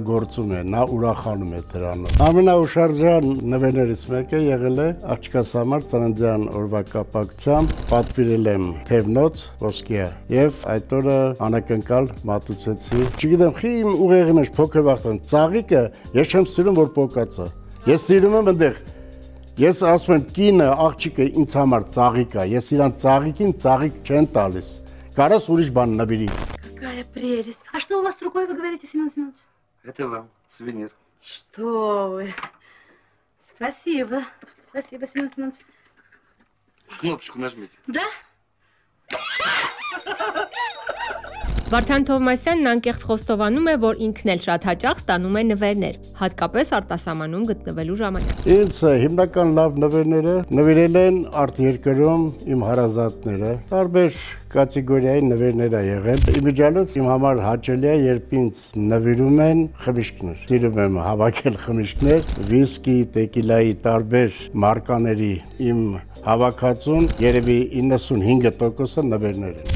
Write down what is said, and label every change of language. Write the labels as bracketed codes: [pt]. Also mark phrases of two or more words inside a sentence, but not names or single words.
[hy] է, նա ուրախանում է դրանով։ Ամենաուշարժան նվերներից մեկը եղել է աղջկաս համար ծննդյան օրվա կապակցությամբ պատվիրել եմ թևնոց ոսկե եւ այդ օրը անակնկալ մատուցեցի։ Չգիտեմ, խի իմ ուղեղի մեջ փոքր վախտան ծաղիկը ես չեմ սիրում, որ պոկած է։ Ես սիրում եմ այնտեղ Ես ասում եմ կինը, աղջիկը ինձ համար ծաղիկ է, ես իրան ծաղիկին ծաղիկ չեն տալիս։ Կարաս ուրիշ բան նվիրի։ [ru] Какая прелесть. А что у вас с рукой, вы говорите, Семен Семенович? Это вам сувенир. Что вы? Спасибо. Спасибо, Семен Семенович. Кнопочку нажмите. Да? [hy] Վարդան Թովմասյանն անկեղծ խոստովանում է, որ ինքն էլ շատ հաճախ ստանում է նվերներ, հատկապես արտասահմանում գտնվելու ժամանակ։ Ինձ հիմնական լավ նվերները նվիրել են արտերկրում իմ հարազատները, տարբեր կատեգորիայի նվերներ ա եղել։ Իմիջիալից իմ համար հաճելի է, երբ ինձ նվիրում են խմիչքներ։ Սիրում եմ հավաքել խմիչքներ, վիսկի, տեկիլայի տարբեր մարկաների իմ հավաքածուն երևի 95%-ը նվերներ են։